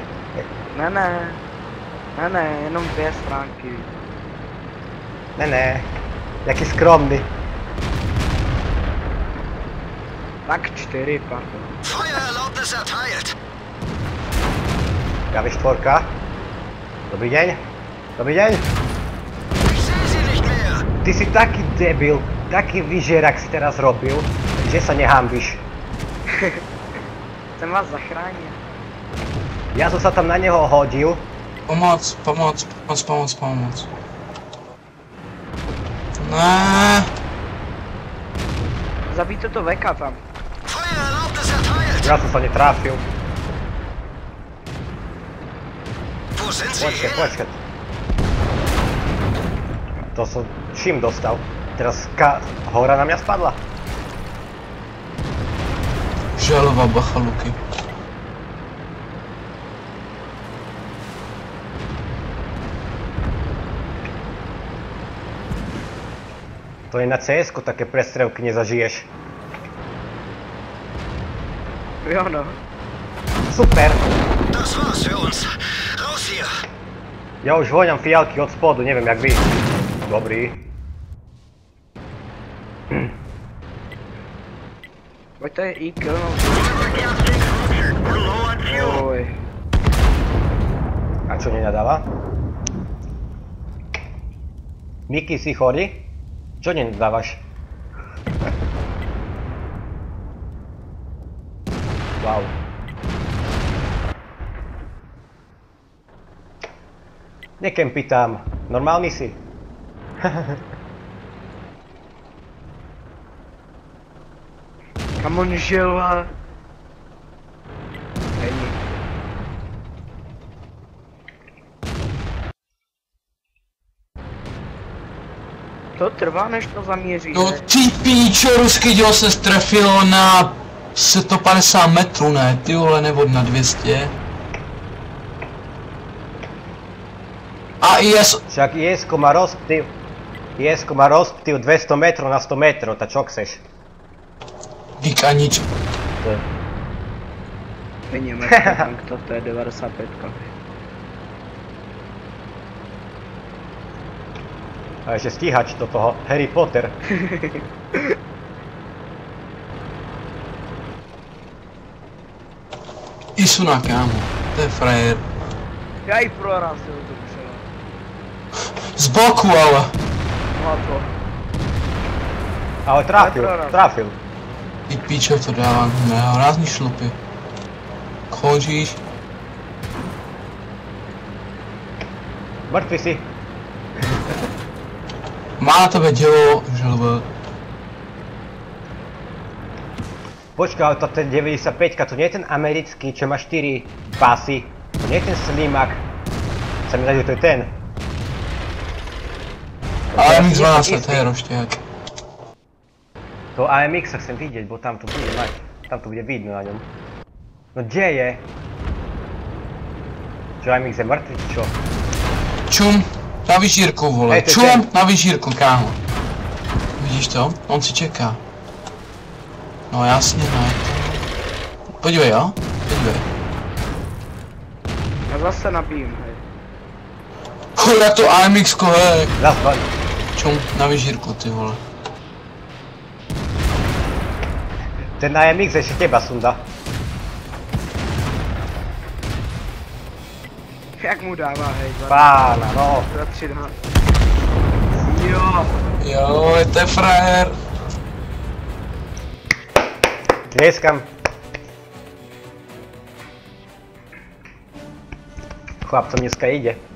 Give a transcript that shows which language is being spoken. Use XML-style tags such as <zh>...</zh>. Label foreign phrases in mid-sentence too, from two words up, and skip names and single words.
<cs>Ne, jenom 2 stránky. Ne. Jaký skromný. Tak 4, pardon.</cs> <de>Feuererlaubnis erteilt.</de> <sk>KV4. Dobrý deň. Dobrý deň.</sk> <de>Ich sehe sie nicht mehr.</de> <sk>Ty si taký debil, taký vyžierak si teraz robil, že sa nehanbíš. Chcem vás zachránit. Ja som sa tam na neho hodil. Pomoc. Ne. Zabijte to veka tam.</sk> <de>Feuererlaubnis erteilt.</de> <sk>Ja som sa netrafil.</sk> <de>Wo sind sie hin?</de> <sk>Počkaj. To som čím dostal? Teraz hora na mňa spadla. Žalová bacha, Luky. To je na CS-ku také prestrelky nezažiješ.</sk> <cs>Jo no. Super.</cs> <de>Das war's für uns. Raus hier.</de> <sk>Ja už voňam fialky od spodu, neviem jak vy. Dobrý.</sk> <cs>Pojďte jí killnout. Oj.</cs> <sk>A čo nenadáva? Miky, si chorý? Čo nenadávaš? Wow. Nekempi tam. Normálny si? Kam on žil a...</sk> <cs>Není. To trvá, než to zaměří, No ne? ty píčo, ruský dělo se strefilo na 150 metrů, ne? Ty vole, nebo na 200. A IS...</cs> <sk>Však IS-ko má rozptyl 200 metrov na 100 metrov, tak čo chceš? Dík a nič.</sk> <cs>Není německý tank, to je 95.</cs> <sk>A ešte stíhač do toho, Harry Potter. Isuna, kámo. To je frajer.</sk> <cs>Já jí prorazil to třeba. Z boku, ale. No a to. Ale trafil. Ty píčo, to dávám. Nehorázný šlupy. Končíš.</cs> <sk>Mrtvý si.</sk> <cs>Má na tebe dělo, želve.</cs> <sk>Počkaj, ale to ten 95, to nie je ten americký, čo má 4 pásy. To nie je ten Slimak. Sa mi zdá, že to je ten. AMX 12, to je rošťák. To AMX sa chcem vidieť, bo tam to bude mať. Tam to bude vidno na ňom. No kde je? Čo AMX je mŕtvy, či čo? Čum, na vyžírku, vole. Čum, na vyžírku, kámo.</sk> <cs>Vidíš to? On si čeká. No jasně, ne. Podívej, jo? Podívej. Já zase nabijím, hej. Jak to AMX-ko, hej. Zas.</cs> <sk>Čum, na vyžírku, ty vole. Ten AMX ešte teba sunda.</sk> <cs>Jak mu dává, hej. Pána, no. Za 13. Jo. Jo, to je frajer.</cs> <sk>Tlieskam. Chlapcom dneska ide.</sk>